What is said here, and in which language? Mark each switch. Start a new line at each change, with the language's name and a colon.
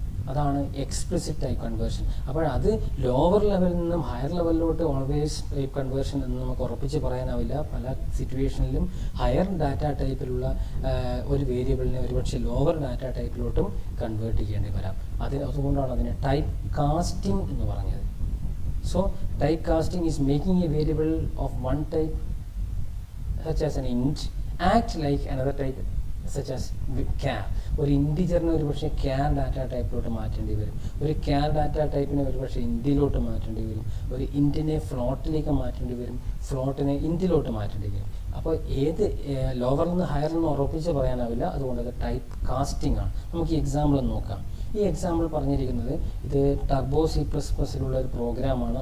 Malayalam: അതാണ് explicit type conversion. അപ്പോൾ അത് ലോവർ ലെവലിൽ നിന്നും ഹയർ ലെവലിലോട്ട് ഓൾവേസ് ടൈപ്പ് കൺവേർഷൻ എന്ന് നമുക്ക് ഉറപ്പിച്ച് പറയാനാവില്ല. പല സിറ്റുവേഷനിലും ഹയർ ഡാറ്റ ടൈപ്പിലുള്ള ഒരു വേരിയബിളിനെ ഒരുപക്ഷെ ലോവർ ഡാറ്റ ടൈപ്പിലോട്ടും കൺവേർട്ട് ചെയ്യേണ്ടി വരാം. അതുകൊണ്ടാണ് അതിനെ ടൈപ്പ് കാസ്റ്റിംഗ് എന്ന് പറഞ്ഞത്.
English: So type casting is making a variable of one type such as an int act like another type such as char.
Malayalam: ഒരു ഇൻറ്റിജറിനെ ഒരുപക്ഷെ ക്യാർ ഡാറ്റ ടൈപ്പിലോട്ട് മാറ്റേണ്ടി വരും. ഒരു ക്യാർ ഡാറ്റ ടൈപ്പിനെ ഒരുപക്ഷെ ഇൻറ്റിലോട്ട് മാറ്റേണ്ടി വരും. ഒരു ഇൻറ്റിനെ ഫ്ലോട്ടിലേക്ക് മാറ്റേണ്ടി വരും. ഫ്ലോട്ടിനെ ഇൻറ്റിലോട്ട് മാറ്റേണ്ടി വരും. അപ്പോൾ ഏത് ലോവറിൽ നിന്ന് ഹയറിൽ നിന്ന് ഉറപ്പിച്ച് പറയാനാവില്ല. അതുകൊണ്ട് അത് ടൈപ്പ് കാസ്റ്റിംഗ് ആണ്. നമുക്ക് ഈ എക്സാമ്പിൾ ഒന്ന് നോക്കാം. ഈ എക്സാമ്പിൾ പറഞ്ഞിരിക്കുന്നത് ഇത് ടർബോ C++ ഒരു പ്രോഗ്രാമാണ്.